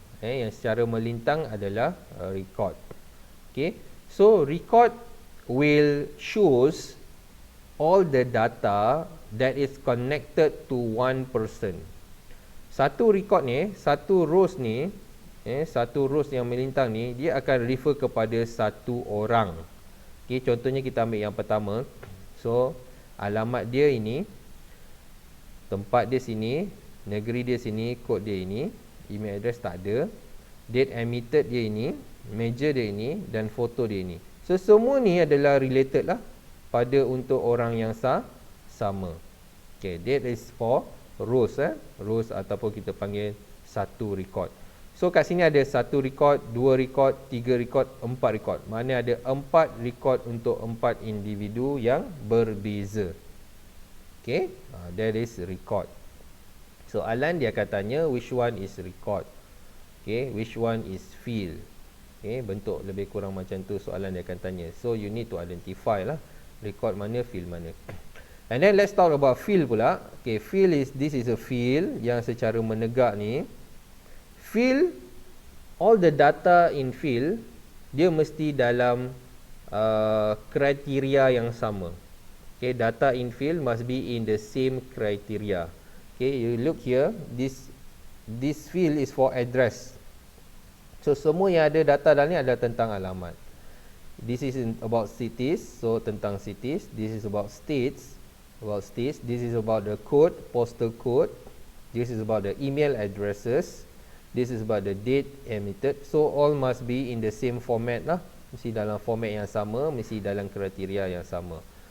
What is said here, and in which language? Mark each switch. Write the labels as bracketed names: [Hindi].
[Malay] Yang secara melintang adalah record. [English] Okay, so record will shows all the data that is connected to one person. [Malay] Satu record ni, satu rows ni, satu rows yang melintang ni, dia akan refer kepada satu orang. Okay, contohnya kita ambil yang pertama. So, alamat dia ini, tempat dia sini, negeri dia sini, kod dia ini, email address tak ada, date emitted dia ini, meja dia ini, dan foto dia ini. So, semua ni adalah related lah pada untuk orang yang sama. [English] Okay, that is for rows rows [Malay] ataupun kita panggil satu [English] record. [Malay] So kat sini ada satu record, dua record, tiga record, empat record. Mana ada empat record untuk empat individu yang berbeza. [English] Okay, that is record. [Malay] Soalan dia akan tanya [English] which one is record. Okay, which one is field. [Malay] Okay, bentuk lebih kurang macam tu soalan dia akan tanya. [English] So you need to identify [Malay] lah record mana, field mana. [English] And then let's talk about field pula. Okay, field is, this is a field [Malay] yang secara menegak ni. Field, [English] all the data in field, [Malay] dia mesti dalam kriteria yang sama. [English] Okay, data in field must be in the same criteria. Okay, you look here, this field is for address. [Malay] So semua yang ada data dalam ni adalah tentang alamat. [English] This is about cities, so tentang cities. This is about states, This is about the code, postal code. This is about the email addresses. This is about the date emitted. So all must be in the same format lah. [Malay] Mesti dalam format yang sama, mesti dalam kriteria yang sama.